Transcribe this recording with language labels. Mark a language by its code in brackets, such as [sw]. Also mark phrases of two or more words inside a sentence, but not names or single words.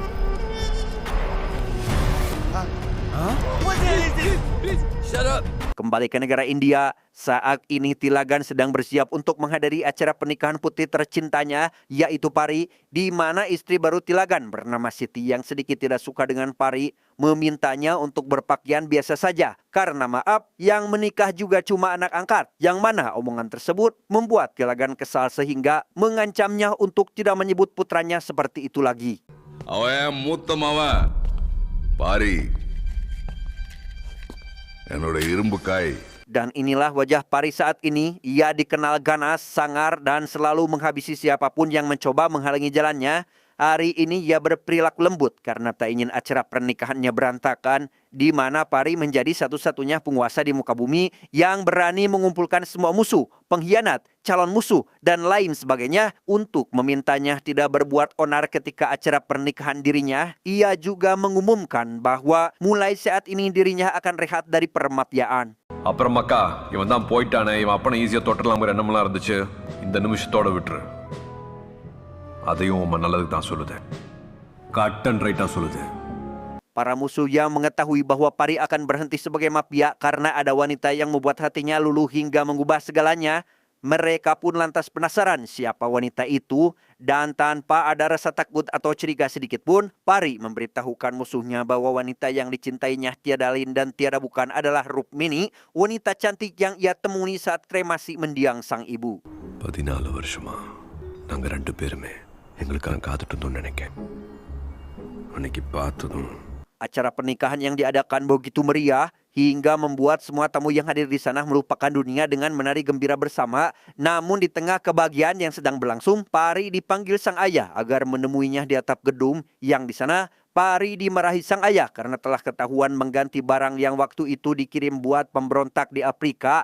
[id] Kembali ke negara India, saat ini Tilagan sedang bersiap untuk menghadiri acara pernikahan putri tercintanya, yaitu Pari, di mana istri baru Tilagan bernama Siti yang sedikit tidak suka dengan Pari, memintanya untuk berpakaian biasa saja. Karena maaf, yang menikah juga cuma anak angkat, yang mana omongan tersebut membuat Tilagan kesal sehingga mengancamnya untuk tidak menyebut putranya seperti itu lagi. [ta] அவன் மூத்த மவன் பாரி என்னோட இரும்பு காய். [id] Dan inilah wajah Pari saat ini. Ia dikenal ganas, sangar, dan selalu menghabisi siapapun yang mencoba menghalangi jalannya. Hari ini ia berperilaku lembut karena tak ingin acara pernikahannya berantakan, di mana Pari menjadi satu-satunya penguasa di muka bumi yang berani mengumpulkan semua musuh, pengkhianat, calon musuh, dan lain sebagainya untuk memintanya tidak berbuat onar ketika acara pernikahan dirinya. Ia juga mengumumkan bahwa mulai saat ini dirinya akan rehat dari permafiaan. [ta] அப்புறம் மக்கா இவன் தான் போயிட்டானே இவன் அப்பனை ஈஸியாக தொட்டலாங்கிற எண்ணமெல்லாம் இருந்துச்சு இந்த நிமிஷத்தோட விட்டுரு அதையும் உன் நல்லதுக்கு தான் சொல்லுது [en] cut and rightaaga [ta] சொல்லுது. [id] Para musuh yang mengetahui bahwa Pari akan berhenti sebagai mafia karena ada wanita yang membuat hatinya luluh hingga mengubah segalanya, mereka pun lantas penasaran siapa wanita itu, dan tanpa ada rasa takut atau curiga sedikit pun, Pari memberitahukan musuhnya bahwa wanita yang dicintainya tiada lain dan tiada bukan adalah Rukmini, wanita cantik yang ia temui saat kremasi mendiang sang ibu. [ta] 14 வருஷமா நாங்க ரெண்டு பேருமே எங்களுக்காக காத்துட்டு இருந்தோம்னு நினைக்கிறேன். அன்னைக்கு பார்த்ததும் [id] Acara pernikahan yang diadakan begitu meriah hingga membuat semua tamu yang hadir di sana melupakan dunia dengan menari gembira bersama. Namun di tengah kebahagiaan yang sedang berlangsung, Pari dipanggil sang ayah agar menemuinya di atap gedung yang di sana Pari dimarahi sang ayah karena telah ketahuan mengganti barang yang waktu itu dikirim buat pemberontak di Afrika.